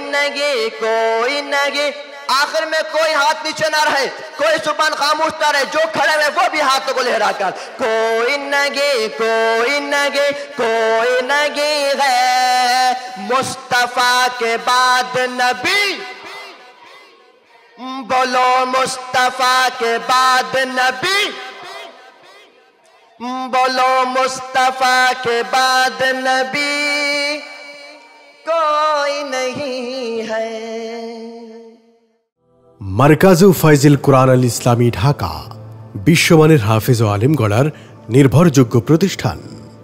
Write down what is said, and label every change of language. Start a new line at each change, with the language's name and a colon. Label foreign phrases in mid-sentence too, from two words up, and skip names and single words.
Urdu: نہیں، کوئی نہیں، آخر میں کوئی ہاتھ نیچے نہ رہے، کوئی زبان خاموش نہ رہے، جو کھڑے ہوئے وہ بھی ہاتھوں کو لہرا کر کوئی نہیں، کوئی نہیں، کوئی نہیں ہے، مصطفیٰ کے بعد نبی، بولو مصطفیٰ کے بعد نبی، بولو مصطفیٰ کے بعد نبی کوئی نہیں ہے۔
Bangla: মার্কাজু ফাইজিল কোরআন আল ইসলামী ঢাকা বিশ্বমানের হাফেজ ও আলেম গড়ার নির্ভরযোগ্য প্রতিষ্ঠান।